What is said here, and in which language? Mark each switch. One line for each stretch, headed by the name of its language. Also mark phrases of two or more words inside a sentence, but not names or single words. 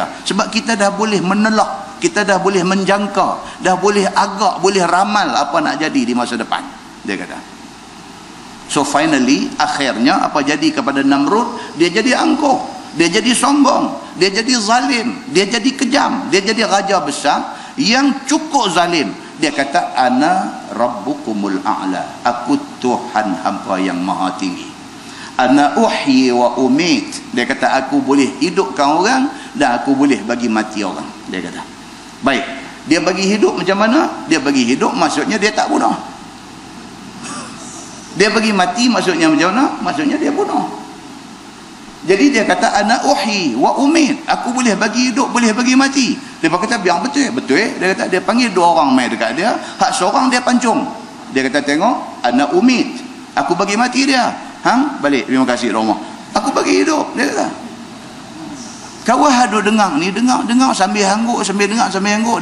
Malay: Sebab kita dah boleh menelak, kita dah boleh menjangka, dah boleh agak, boleh ramal apa nak jadi di masa depan. Dia kata.
English: So finally,
Malay: akhirnya apa jadi kepada Namrud? Dia jadi angkuh, dia jadi sombong, dia jadi zalim, dia jadi kejam, dia jadi raja besar yang cukup zalim. Dia kata
Arabic: أنا ربكم الأعلى,
Malay: aku Tuhan hampa yang maha tinggi.
Arabic: أنا أحيي وأميت,
Malay: dia kata aku boleh hidupkan orang dan aku boleh bagi mati orang. Dia kata baik, dia bagi hidup macam mana? Dia bagi hidup maksudnya dia tak bunuh. Dia bagi mati maksudnya macam mana? Maksudnya dia bunuh. Jadi dia kata
Arabic: أنا أحيي وأميت,
Malay: aku boleh bagi hidup, boleh bagi mati. Dia kata biar betul. Dia kata dia panggil dua orang mai dekat dia, hak seorang dia pancung. Dia kata tengok,
Arabic: أنا أميت,
Malay: aku bagi mati dia. Hang balik, terima kasih rumah. Aku bagi hidup, dia kata. Kau hadu dengar ni, dengar sambil hangguk, sambil hangguk.